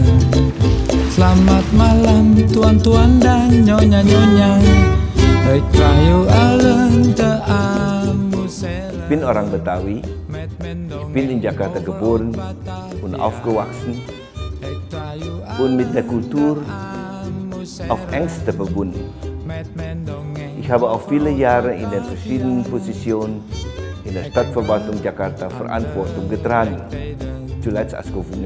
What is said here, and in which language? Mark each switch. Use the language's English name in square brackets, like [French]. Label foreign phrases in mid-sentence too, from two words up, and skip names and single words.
[Indonesian] Selamat malam, tuan-tuan dan nyonya-nyonya. [Dutch] Ik trajo allen te amuseren. [German] Ich bin [Indonesian] orang Betawi. [German] Ich bin in Jakarta geboren und aufgewachsen und mit der Kultur auf engste verbunden. Ich habe auch viele Jahre in den verschiedenen Positionen in der Stadtverwaltung Jakarta Verantwortung getragen, zuletzt als Gouverneur.